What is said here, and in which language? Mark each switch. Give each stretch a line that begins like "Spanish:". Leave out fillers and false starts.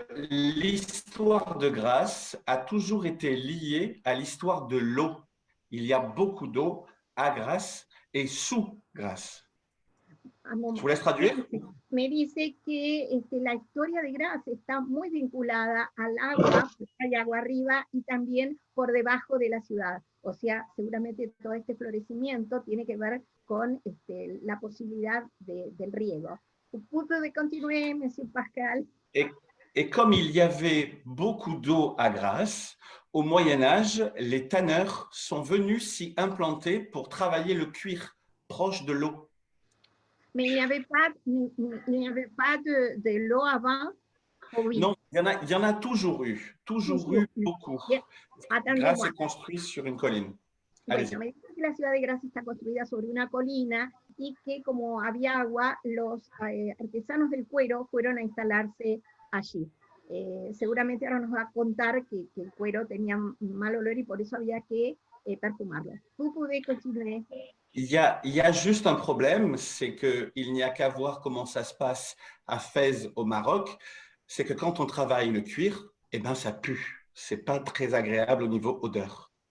French: L'histoire de Grasse a toujours été liée à l'histoire de l'eau. Il y a beaucoup d'eau à Grasse et sous Grasse. Je vous laisse traduire.
Spanish: Me dice que la historia de Graz está muy vinculada al agua, hay agua arriba y también por debajo de la ciudad. O sea, seguramente todo este florecimiento tiene que ver con la posibilidad del riego.
French: Vous pouvez continuer, Monsieur Pascal. Et comme il y avait beaucoup d'eau à Grasse, au Moyen-Âge, les tanneurs sont venus s'y implanter pour travailler le cuir proche de l'eau. Mais il n'y avait pas de l'eau avant. Oui. Non, il y en a toujours eu beaucoup. Grasse est construit sur une colline.
Spanish: Bueno, me dice que la ciudad de Grasse está construida sobre una colina y que como había agua, los artesanos del cuero fueron a instalarse allí. Seguramente ahora nos va a contar que el cuero tenía mal olor y por eso había que perfumarlo.
French: Vous pouvez continuer. Il y a juste un problème, c'est qu'il n'y a qu'à voir comment ça se passe à Fès au Maroc, c'est que quand on travaille le cuir, eh ben ça pue. C'est pas très agréable au niveau odeur.